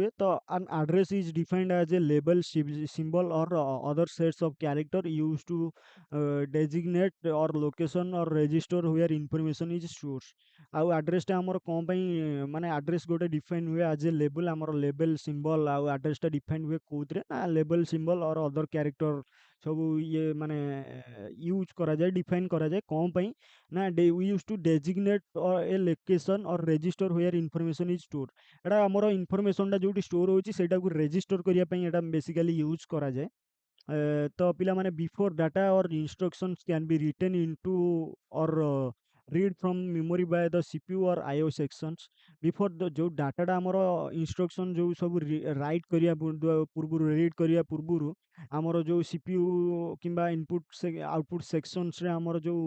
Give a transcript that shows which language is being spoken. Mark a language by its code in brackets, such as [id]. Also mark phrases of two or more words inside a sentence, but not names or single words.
[en] ତ an address is defined as a label, symbol or other sets of character use to designate or location or register where information is stores. [or] ଆଉ ଆଡ୍ରେସ୍‌ଟା ଆମର କ'ଣ ପାଇଁ ମାନେ ଆଡ୍ରେସ୍ ଗୋଟେ ଡିଫାଇନ୍ ହୁଏ [en] as a label, [or] ଆମର [en] label symbol [or] ଆଉ ଆଡ୍ରେସ୍‌ଟା ଡିଫାଇନ୍ ହୁଏ କୋଉଥିରେ, ନା [en] label symbol or other character [or] ସବୁ ଇଏ ମାନେ ୟୁଜ୍ କରାଯାଏ, ଡିଫାଇନ୍ କରାଯାଏ କ'ଣ ପାଇଁ ନା [en] we use to designate a location or register where information is stored। [or] ଏଟା ଆମର ଇନଫର୍ମେସନ୍ଟା ଯେଉଁଠି ଷ୍ଟୋର୍ ହେଉଛି ସେଇଟାକୁ ରେଜିଷ୍ଟର କରିବା ପାଇଁ ଏଟା ବେସିକାଲି ୟୁଜ୍ କରାଯାଏ। ତ ପିଲାମାନେ [en] before data or instructions can be written into or read from memory by the CPU or IO sections before the [or] ଯେଉଁ ଡାଟାଟା ଆମର ଇନଷ୍ଟ୍ରକ୍ସନ୍ ଯେଉଁ ସବୁ ରାଇଟ୍ କରିବା ପୂର୍ବରୁ ରିଡ୍ କରିବା ପୂର୍ବରୁ ଆମର ଯେଉଁ ସିପିୟୁ କିମ୍ବା [en] input output [or] ସେକ୍ସନ୍ସରେ ଆମର